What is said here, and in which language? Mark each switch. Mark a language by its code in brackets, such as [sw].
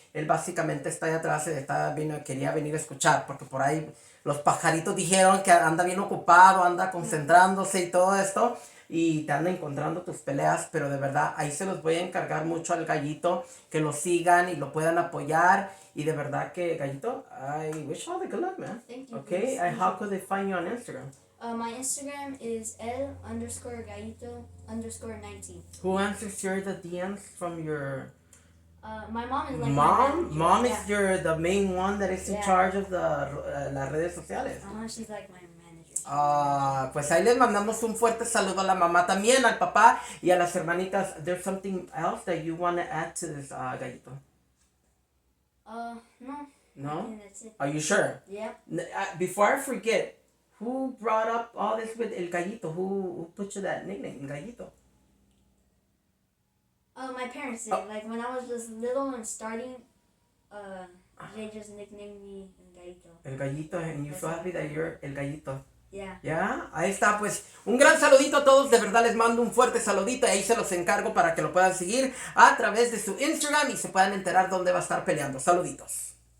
[es] Él básicamente está ahí atrás, quería venir a escuchar, porque por ahí los pajaritos dijeron que anda bien ocupado, anda concentrándose y todo esto, y te anda encontrando tus peleas, pero de verdad ahí se los voy a encargar mucho al Gallito, que lo sigan y lo puedan apoyar, y de verdad que Gallito, [en] I wish you all the good luck, man. Thank you. Okay, and how could they find you on Instagram? My Instagram is L_Gallito_19. Who answers the DMs from your My mom is like my mom? manager. Mom Yeah. is the main one that is in Yeah. charge of [es] las redes sociales. [en] She's like my manager. [es] Pues ahí les mandamos un fuerte saludo a la mamá también, al papá y a las hermanitas. [en] There's something else that you want to add to this, Gallito? No. No? I think that's it. Are you sure? Yep. Before I forget, who brought up all this with El Gallito? Who put you that nickname, Gallito? My parents did. Like when I was just little and starting, they just nicknamed me Gallito. El Gallito, and you feel happy that you're El Gallito. Yeah. [es] Ya, ahí está, pues un gran saludito a todos, de verdad les mando un fuerte saludito y ahí se los encargo para que lo puedan seguir a través de su Instagram y se puedan enterar dónde va a estar peleando. Saluditos.